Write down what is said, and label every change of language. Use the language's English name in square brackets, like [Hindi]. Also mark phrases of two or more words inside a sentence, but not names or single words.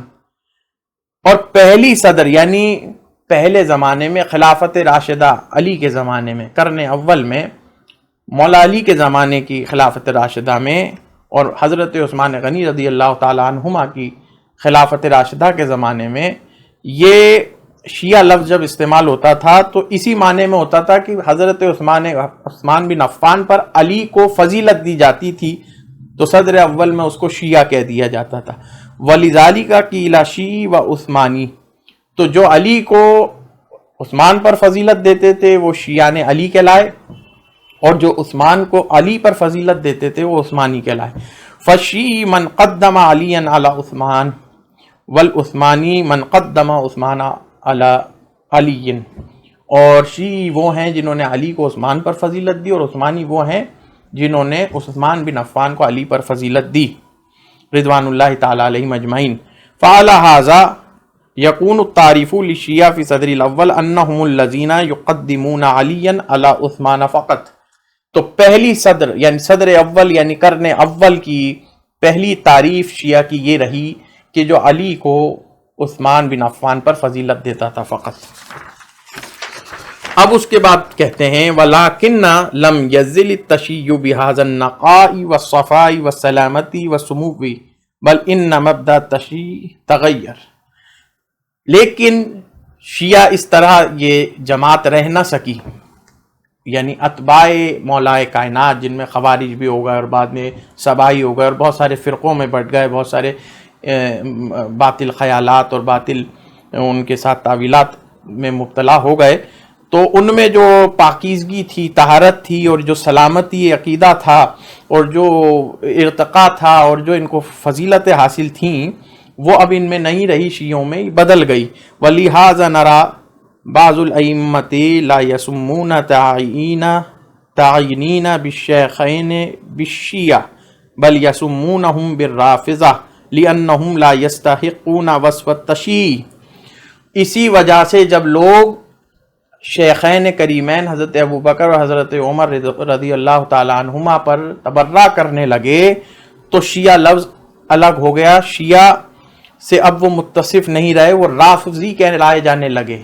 [Urdu] اور پہلی صدر یعنی پہلے زمانے میں خلافت راشدہ علی کے زمانے میں، قرن اول میں، مولا علی کے زمانے کی خلافت راشدہ میں اور حضرت عثمان غنی [Arabic] رضی اللہ تعالی عنہما [Urdu] کی خلافت راشدہ کے زمانے میں یہ شیعہ لفظ جب استعمال ہوتا تھا تو اسی معنی میں ہوتا تھا کہ حضرت عثمان بن عفان پر علی کو فضیلت دی جاتی تھی تو صدر اول میں اس کو شیعہ کہہ دیا جاتا تھا. [Arabic] وَلِذَالِكَ قِيلَ شِیعی و عثمانی. [Urdu] تو جو علی کو عثمان پر فضیلت دیتے تھے وہ شیعان علی کہلائے، اور جو عثمان کو علی پر فضیلت دیتے تھے وہ عثمانی کہلائے. [Arabic] فالشیعی من قدم علیا علی عثمان والعثمانی من قدم عثمان علی علی. [Urdu] اور شیعی وہ ہیں جنہوں نے علی کو عثمان پر فضیلت دی، اور عثمانی وہ ہیں جنہوں نے عثمان بن عفان کو علی پر فضیلت دی [Arabic] رضوان اللہ تعالی علیہم اجمعین۔ فعلی ھذا یکون التعریف للشیعہ فی صدر الاول انہم الذین یقدمون علیا علی عثمان فقط۔ [Urdu] تو پہلی صدر یعنی صدر اول یعنی قرن اول کی پہلی تعریف شیعہ کی یہ رہی کہ جو علی کو عثمان بن عفان پر فضیلت دیتا تھا فقط۔ اب اس کے بعد کہتے ہیں [Arabic] وَلَكِنَّ لَمْ يَزِّلِ التَّشِيُّ بِهَذَا النَّقَاءِ وَالصَّفَاءِ وَالسَّلَامَةِ وَالسُّمُوِّ بل ان مبدأ التشیع تغیر۔ [Urdu] لیکن شیعہ اس طرح یہ جماعت رہ نہ سکی، یعنی اتباع مولا کائنات جن میں خوارج بھی ہو گئے اور بعد میں سبائی ہو گئے اور بہت سارے فرقوں میں بٹ گئے، بہت سارے باطل خیالات اور باطل ان کے ساتھ تعویلات میں مبتلا ہو گئے، تو ان میں جو پاکیزگی تھی، طہارت تھی، اور جو سلامتی عقیدہ تھا، اور جو ارتقاء تھا، اور جو ان کو فضیلتیں حاصل تھیں، وہ اب ان میں نہیں رہی، شیعوں میں بدل گئی۔ [Arabic] وَلِهَذَا نَرَى بعض الأئمة لا يسمون تعيينين بالشيخين بالشيعة بل يسمونهم بالرافضة لأنهم لا يستحقون وصف التشيع۔ [Urdu] اسی وجہ سے جب لوگ شیخین کریمین حضرت ابوبکر اور حضرت عمر [Arabic] رضی اللہ تعالی عنہما [Urdu] پر تبرہ کرنے لگے تو شیعہ لفظ الگ ہو گیا، شیعہ سے اب وہ متصف نہیں رہے، وہ رافضی کہلائے جانے لگے۔